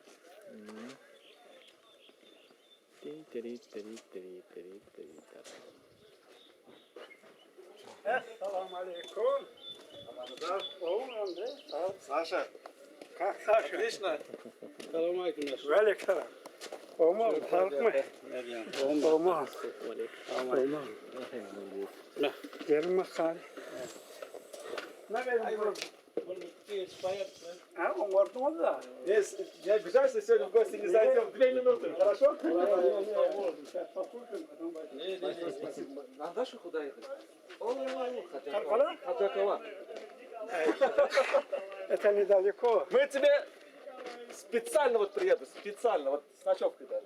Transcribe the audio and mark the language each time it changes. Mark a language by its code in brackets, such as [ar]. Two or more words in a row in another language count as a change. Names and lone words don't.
[ar] السلام عليكم. [ru] Саша, Как Саша? отлично. Велик салам. [tr] Olmaz, kalkma. Olmaz. Olmaz. Gelin bakalım. Ne benim? Ha, o ortamda da. [ru] Не обижайся, сегодня в гости не зайдем. 2 минуты, хорошо? На Дашу куда ехать? Хатакова. Это недалеко. Мы тебе специально вот приеду, специально, вот с ночевкой даже.